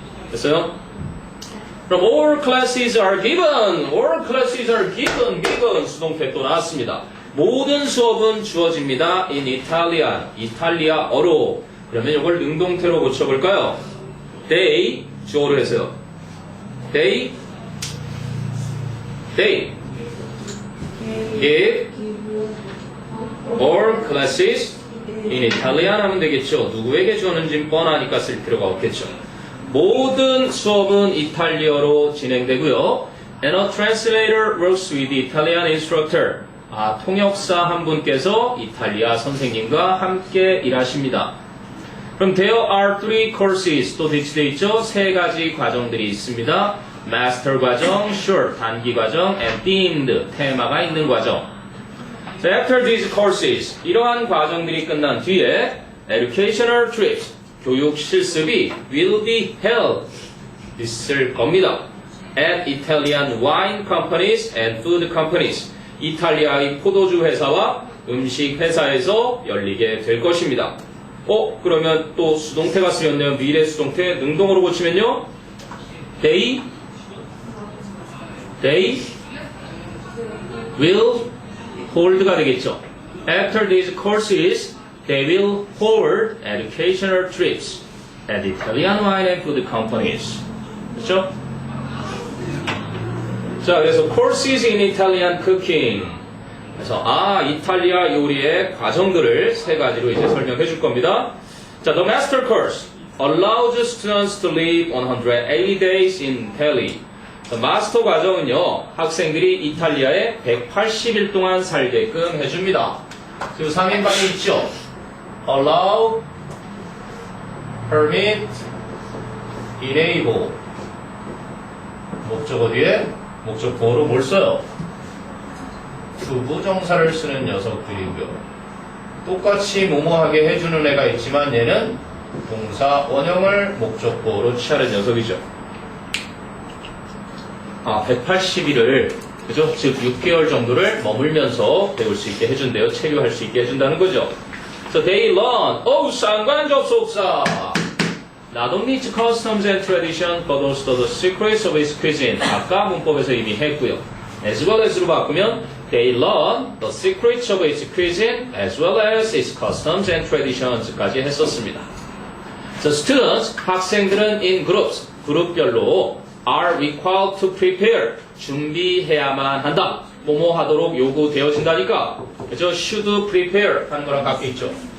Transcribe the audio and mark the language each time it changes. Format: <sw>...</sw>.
<ko>됐어요? 그럼</ko> <en>all classes are given. all classes are given.</en> <ko>수동태 또 나왔습니다. 모든 수업은 주어집니다.</ko> <en>in Italian.</en> <ko>이탈리아어로. 그러면 이걸 능동태로 고쳐볼까요? They 주어로 해서요.</ko> <en>They give all classes in Italian</en> <ko>하면 되겠죠. 누구에게 주었는지 뻔하니까 쓸 필요가 없겠죠. 모든 수업은 이탈리아어로 진행되고요.</ko> <en>And a translator works with the Italian instructor.</en> <ko>통역사 한 분께서 이탈리아 선생님과 함께 일하십니다. 그럼</ko> <en>there are three courses</en> <ko>또 대치되어 있죠. 세 가지 과정들이 있습니다. master 과정, short 단기 과정, and themed 테마가 있는 과정.</ko> <en>So after these courses,</en> <ko>이러한 과정들이 끝난 뒤에</ko> <en>educational trips,</en> <ko>교육 실습이</ko> <en>will be held,</en> <ko>있을 겁니다.</ko> <en>at Italian wine companies and food companies,</en> <ko>이탈리아의 포도주 회사와 음식 회사에서 열리게 될 것입니다. 그러면 또 수동태가 쓰였네요. 미래 수동태 능동으로 고치면요. They</ko> <en>They will hold가 되겠죠. After these courses, they will hold educational trips at Italian wine and food companies.</en> <ko>그렇죠? 자, 그래서</ko> <en>courses in Italian cooking.</en> <ko>그래서 이탈리아 요리의 과정들을 세 가지로 이제 설명해 줄 겁니다.</ko> <en>자, the master course allows students to live 180 days in Italy.</en> <ko>마스터 과정은요, 학생들이 이탈리아에 180일 동안 살게끔 해줍니다. 그 3인방이 있죠. allow, permit, enable. 목적어 뒤에 목적보호로 뭘 써요? 부부정사를 쓰는 녀석들이고요. 똑같이 뭐뭐하게 해주는 애가 있지만 얘는 동사 원형을 목적보호로 취하는 녀석이죠. 180일을 그죠? 즉 6개월 정도를 머물면서 배울 수 있게 해준대요. 체류할 수 있게 해준다는 거죠.</ko> <en>So they learn. 상관접속사. Not only its customs and tradition, but also the secrets of its cuisine.</en> <ko>아까 문법에서 이미 했고요.</ko> <en>As well as로 바꾸면 they learn the secrets of its cuisine as well as its customs and traditions까지 했었습니다. So students,</en> <ko>학생들은</ko> <en>in groups,</en> <ko>그룹별로</ko> <en>are required to prepare,</en> <ko>준비해야만 한다. 뭐뭐 하도록 요구되어진다니까. 그죠?</ko> <en>should prepare</en> <ko>하는 거랑 같게 있죠.</ko>